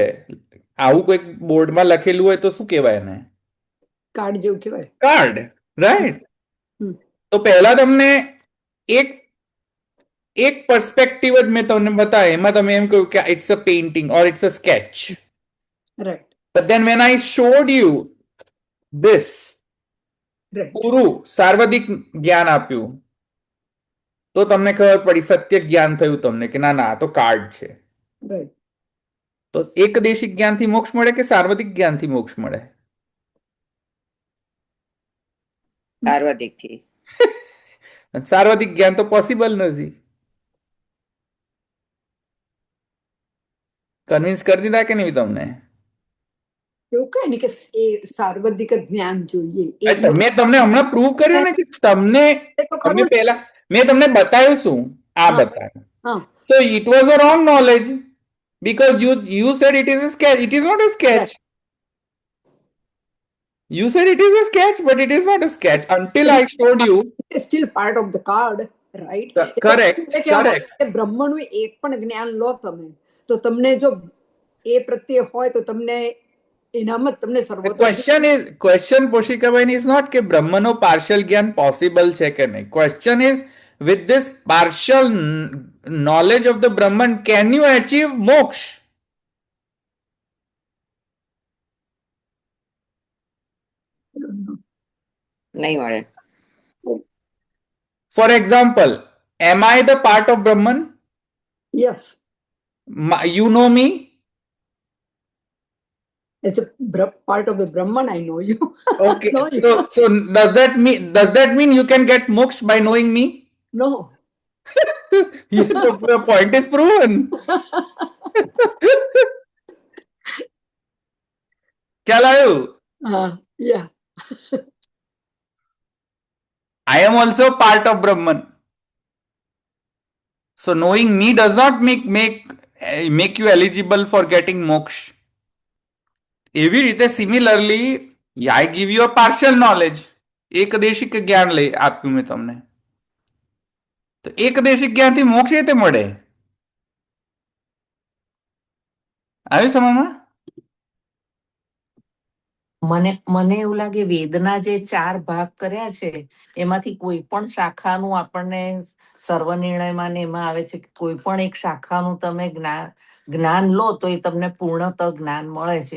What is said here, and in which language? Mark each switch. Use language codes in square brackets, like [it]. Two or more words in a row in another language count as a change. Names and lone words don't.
[gu] આવું કોઈક બોર્ડમાં લખેલું હોય તો શું કહેવાય એને? કાર્ડ જેવું કહેવાય. કાર્ડ, રાઈટ? હમ. તો પહેલા તમને એક પર્સપેક્ટિવ જ મેં તમને બતાવ્યો, એમાં તમે એમ કહ્યું કે [en] it's a painting or it's a sketch. [gu] રાઈટ [en] But then when I showed you this, [gu] રાઈટ. પૂરું સાર્વધિક જ્ઞાન આપ્યું તો તમને ખબર પડી, સત્ય જ્ઞાન થયું તમને કે ના ના આ તો કાર્ડ છે. રાઈટ. તો એકદેશિક જ્ઞાનથી મોક્ષ મળે કે સાર્વધિક જ્ઞાનથી મોક્ષ મળે? સાર્વધિકથી. સાર્વધિક જ્ઞાન તો પોસિબલ નથી. કન્વિન્સ કરી દીધા કે નહીં તમને? એવું કઈ નહીં કે એ સાર્વત્રિક જ્ઞાન જોઈએ. મેં તમને હમણાં પ્રૂવ કર્યું ને કે તમને મેં તમને બતાવ્યું શું? આ બતાવ્યું. [en] So it was a wrong knowledge because you said it is a sketch. It is not a sketch. You said it is a sketch, but it is not a sketch until I showed you. It's still part of the card, right? Correct. [gu] બ્રહ્મનું એક પણ જ્ઞાન લો તમે તો તમને જો એ પ્રત્યે હોય તો તમને એનામાં તમને સર્વોત્તમ. Question પોશિકાભાઈ [en] is not [gu] કે બ્રહ્મનો પાર્શિયલ જ્ઞાન પોસિબલ છે કે નહીં. [en] Question is with this partial knowledge of the Brahman, can you achieve moksha? [gu] નહીં મળે. [en] For example, am I the part of Brahman? Yes. You know me? As a part of the Brahman, I know you. Okay. No, so does that mean you can get moksha by knowing me? No. The point is proven. [hi] क्या लायू? [en] Yeah. I am also part of Brahman. So knowing me does not make you eligible for getting moksha. [gu] એવી રીતે સિમિલરલી [en] I give you a partial knowledge. [gu] એકદેશિક જ્ઞાન આપ્યું મેં તમને. તો એકદેશિક જ્ઞાનથી મોક્ષ રીતે મળે? આવી સમજમાં? મને એવું લાગે વેદના જે 4 ભાગ કર્યા છે એમાંથી કોઈ પણ શાખાનું આપણને સર્વનિર્ણયમાં ને એમાં આવે છે કે કોઈ પણ એક શાખાનું તમે જ્ઞાન લો તો એ તમને પૂર્ણતઃ જ્ઞાન મળે છે.